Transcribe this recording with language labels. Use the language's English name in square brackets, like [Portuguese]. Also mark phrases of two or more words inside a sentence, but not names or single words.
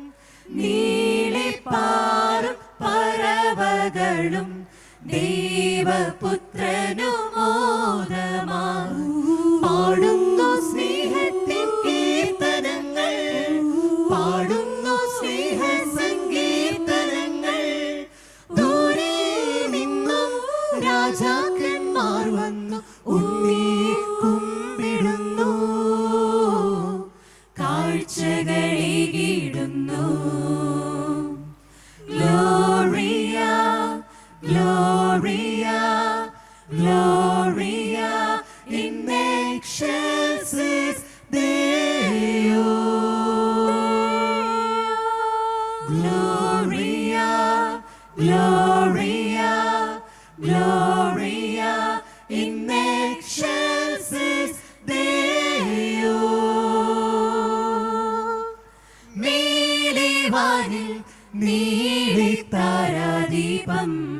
[Malayalam] നീളിപ്പാറും പറവകളും ദൈവപുത്രനുമോദമായി പാടുന്നു സ്നേഹത്തിൻ കീർത്തനങ്ങൾ പാടുന്നു സ്നേഹ സങ്കീർത്തനങ്ങൾ ദൂരെ നിന്നും രാജാക്കന്മാർ വന്നു ഉണ്ണിയെ കുമ്പിടുന്നു [Latin] കാഴ്ചകളേകിടുന്നു Gloria, Gloria, Gloria in excelsis Deo. Gloria, Gloria, Gloria in excelsis Deo. [Malayalam] മേലിവാനിൽ നീളി താരാദീപം